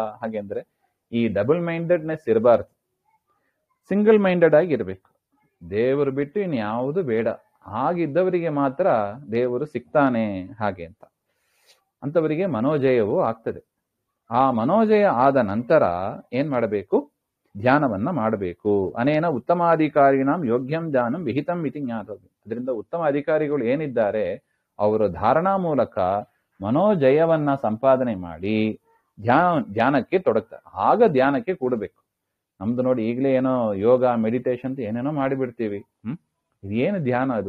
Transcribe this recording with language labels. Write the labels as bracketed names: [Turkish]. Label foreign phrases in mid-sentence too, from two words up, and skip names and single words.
[Kannada] ಹಾಗೆಂದ್ರೆ ಈ [English] double mindedness [Kannada] ಇರಬಾರ್ದು. [English] single minded [Kannada] ಆಗಿ ಇರಬೇಕು. ದೇವರು ಬಿಟ್ಟು ಇನ್ಯಾವುದು ಬೇಡ. ಹಾಗಿದ್ದವರಿಗೆ ಮಾತ್ರ ದೇವರು ಸಿಗ್ತಾನೆ ಹಾಗೆ ಅಂತ. ಅಂತವರಿಗೆ ಮನೋಜಯವೂ ಆಗ್ತದೆ. ಆ ಮನೋಜಯ ಆದ ನಂತರ ಏನ್ ಮಾಡಬೇಕು? ಧ್ಯಾನವನ್ನ ಮಾಡಬೇಕು. [Sanskrit] ಅನೇನ ಉತ್ತಮಾಧಿಕಾರಿಣಾಂ ಯೋಗ್ಯಂ ಧ್ಯಾನಂ ವಿಹಿತಂ ಇತಿ ಜ್ಞಾತವ್ಯಂ. [Kannada] ಅದರಿಂದ ಉತ್ತಮ ಅಧಿಕಾರಿಗಳು ಏನಿದ್ದಾರೆ ಅವರು ಧಾರಣಾ ಮೂಲಕ ಮನೋಜಯವನ್ನ ಸಂಪಾದನೆ ಮಾಡಿ ಧ್ಯಾನಕ್ಕೆ ತೊಡಗ್ತಾರೆ. ಆಗ ಧ್ಯಾನಕ್ಕೆ ಕೂಡಬೇಕು. ನಮ್ದು ನೋಡಿ, ಈಗಲೇ ಏನೋ [English] yoga meditation [Kannada] ಅಂತ ಏನೇನೋ ಮಾಡಿಬಿಡ್ತೀವಿ. ಇದೇನು ಧ್ಯಾನ ಅದು?